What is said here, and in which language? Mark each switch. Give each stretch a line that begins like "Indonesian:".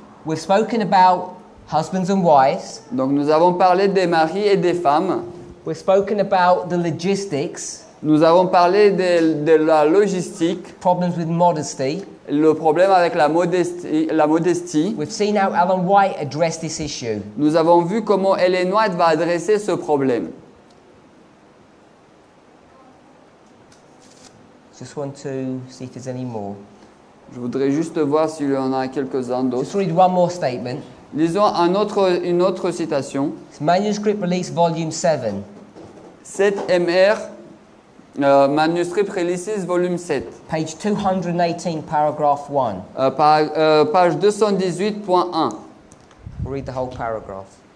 English: We've spoken about husbands and wives.
French: Donc nous avons parlé des maris et des femmes.
English: We've spoken about the logistics,
French: Nous avons parlé de la logistique,
English: problems with modesty.
French: le problème avec la modestie.
English: We've seen how Ellen White addressed this issue.
French: Nous avons vu comment Ellen White va adresser ce problème.
English: Just want to see if there's any more.
French: Je voudrais juste voir s'il y en a quelques-uns d'autres.
English: Just read one more statement.
French: Lisons une autre citation.
English: It's Manuscript Release Volume 7. 7 MR, Manuscript Releases, volume 7. Page 218, paragraph 1.
French: Page 218.1.
English: We'll read the whole paragraph.